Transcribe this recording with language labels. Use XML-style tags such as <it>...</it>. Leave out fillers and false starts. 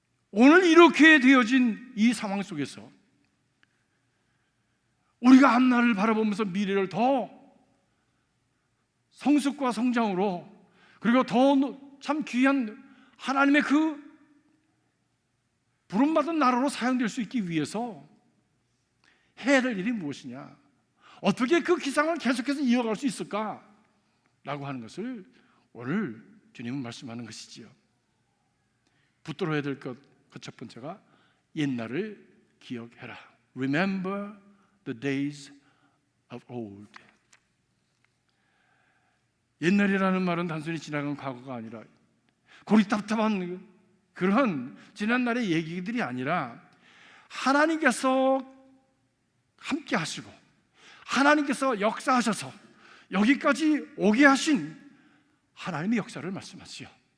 <ko>오늘 이렇게 되어진 이 상황 속에서 우리가 앞날을 바라보면서 미래를 더 성숙과 성장으로, 그리고 더 참 귀한 하나님의 그 부름받은 나라로 사용될 수 있기 위해서 해야 될 일이 무엇이냐, 어떻게 그 기상을 계속해서 이어갈 수 있을까 라고 하는 것을 오늘 주님은 말씀하는 것이지요. 붙들어야 될 것, 그 첫 번째가 옛날을 기억해라.</ko> <en>Remember the days of old.</en> <ko>옛날이라는 말은 단순히 지나간 과거가 아니라 고리답답한 그런 지난날의 얘기들이 아니라 하나님께서 함께 하시고 하나님께서 역사하셔서 여기까지 오게 하신 하나님의 역사를 말씀하시죠.</ko>